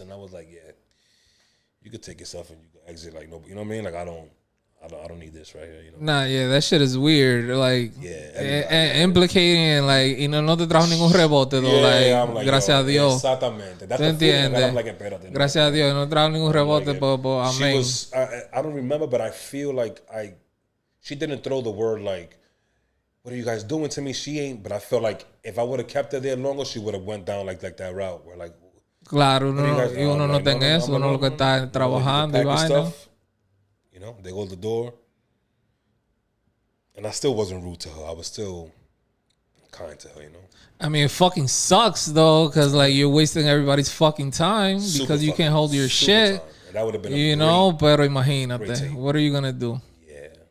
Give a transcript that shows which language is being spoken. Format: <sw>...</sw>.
<en>And I was like, yeah, you could take yourself and you could exit like nobody. You know what I mean? Like, I don't need this right here. Nah, yeah, that shit is weird. Like, implicating, like,</en> <es>no te trajo ningún rebote,</es> <en>though. Yeah, like,</en> <es>gracias a Dios. Exactamente.</es> <en>That's the feeling that I'm like,</en> <es>espérate. Gracias a Dios, no trajo ningún rebote,</es> <en>but</en> <es>amén.</es> <en>I don't remember, but I feel like she didn't throw the word like, what are you guys doing to me? She ain't, but I felt like if I would have kept her there longer, she would have went down like that route where like,</en> <es>claro, uno no tenga eso, uno lo que está trabajando y vaina.</es> <en>They go to the door. And I still wasn't rude to her. I was still kind to her, I mean, it fucking sucks, though, because, like, you're wasting everybody's fucking time because you can't hold your shit. And that would have been</en> <es>pero imagínate.</es> <en>What are you going to do? Yeah.</en>